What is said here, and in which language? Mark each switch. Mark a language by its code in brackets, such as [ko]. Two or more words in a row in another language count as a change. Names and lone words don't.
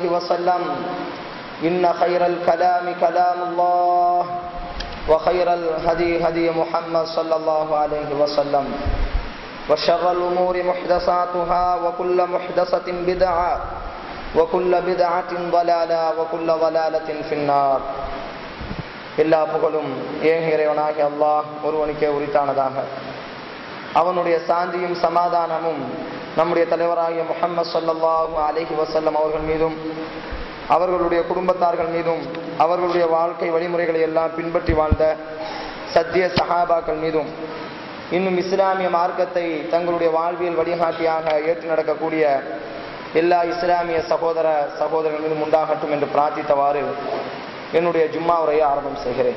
[ar] وسلم إن خير الكلام كلام الله وخير الهدي هدي محمد صلى الله عليه وسلم وشر الأمور محدثاتها وكل محدثة بدعة وكل بدعة ضلالة وكل ضلالة في النار [ta] எல்லா புகழும் ஏக இறைவனாகிய அல்லாஹ் ஒருவனுக்கே உரித்தானதாக. அவனுடைய சாந்தியும் சமாதானமும் நம்முடைய தலைவராகிய முஹம்மது [ar] صلى الله عليه وسلم [ta] அவர்கள் மீதும் அவர்களுடைய குடும்பத்தார்கள் மீதும் அவர்களுடைய வாழ்க்கை வழிமுறைகளை எல்லாம் பின்பற்றி வாழ்ந்த சத்திய சஹாபாக்கள் மீதும் இன்னும் இஸ்லாமிய மார்க்கத்தை தங்களுடைய வாழ்வியல் வழிகாட்டியாக ஏற்று நடக்கக்கூடிய எல்லா இஸ்லாமிய சகோதரர்கள் மீதும் உண்டாகட்டும் என்று பிரார்த்தித்தவாறு என்னுடைய ஜும்மா உரையை ஆரம்பம் செய்கிறேன்.